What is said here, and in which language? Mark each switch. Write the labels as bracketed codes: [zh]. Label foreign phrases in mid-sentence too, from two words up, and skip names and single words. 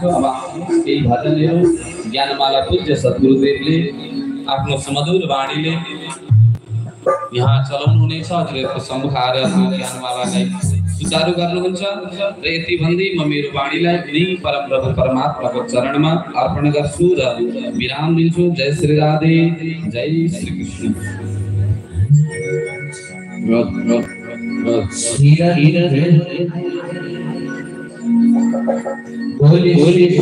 [ne] अब केही भजनहरू ज्ञानमाला पूज्य सद्गुरुदेवले आफ्नो सुमधुर वाणीले यहाँ चलाउनु हुनेछ। हजुरहरूको सम्मुख आएर ज्ञानमालालाई सुचारू गर्नुहुन्छ र यति भन्दै म मेरो वाणीलाई कुनै परमप्रभु परमात्माको चरणमा अर्पण गर्छु र विराम दिन्छु। जय श्री राधे, जय श्री कृष्ण। बोली बोली